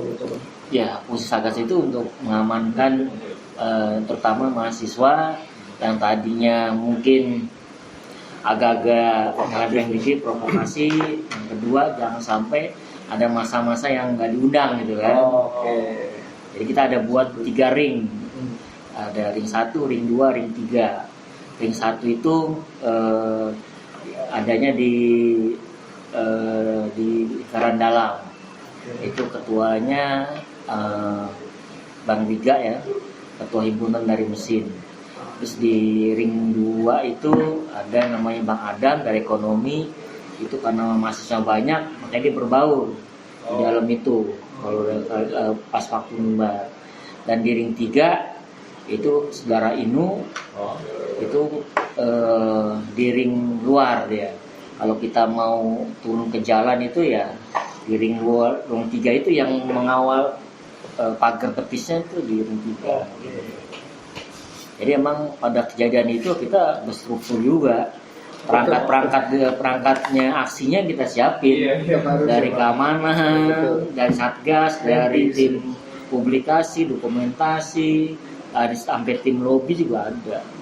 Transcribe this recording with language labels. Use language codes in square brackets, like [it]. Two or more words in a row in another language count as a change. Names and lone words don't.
[id] Ya, fungsi satgas itu untuk mengamankan terutama mahasiswa yang tadinya mungkin agak-agak ngadeng dikit provokasi. Yang kedua, jangan sampai ada masa-masa yang nggak diundang gitu kan. Jadi kita ada buat 3 ring. Ada ring 1, ring 2, ring 3. Ring 1 itu adanya di di lingkaran dalam. Itu ketuanya Bang Liga ya, ketua himpunan dari mesin. Terus di ring 2 itu ada namanya Bang Adam dari ekonomi. Itu karena mahasiswa banyak makanya dia berbaur di dalam itu kalau pas waktu mimbar. Dan di ring 3 itu saudara Inu, itu di ring luar dia. Kalau kita mau turun ke jalan itu ya di ring luar, ring 3 itu yang mengawal pagar tepisnya itu di ring 3. Jadi emang pada kejadian itu kita berstruktur juga. Perangkatnya aksinya kita siapin dari keamanan, dari satgas, dari tim publikasi, dokumentasi, sampai tim lobby juga ada.